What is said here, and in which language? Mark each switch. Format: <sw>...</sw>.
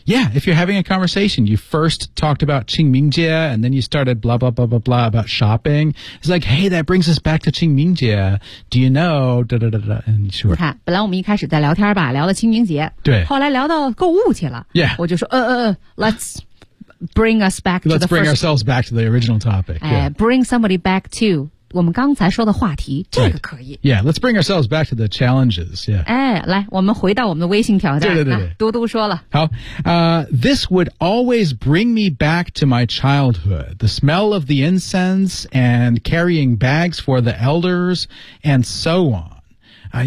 <en>yeah if you're having a conversation you first talked about 清明节 and then you started blah blah blah blah blah about shopping it's like hey that brings us back to 清明节 do you know da, da, da, da, and sure</en> <zh>你看本来我们一开始在聊天吧聊了清明节对后来聊到购物去了</zh> <en>yeah</en> <zh>我就说</zh> <en>let's bring us back let's bring ourselves back to the original topic、yeah. bring somebody back to</en> <zh>我们刚才说的话题，这个可以。</zh> <en>Right. Yeah, let's bring ourselves back to the challenges. Yeah.</en> <zh>哎，来，我们回到我们的微信挑战。对对对对。嘟嘟说了。好。</zh> <en>This would always bring me back to my childhood. The smell of the incense and carrying bags for the elders and so on.</en>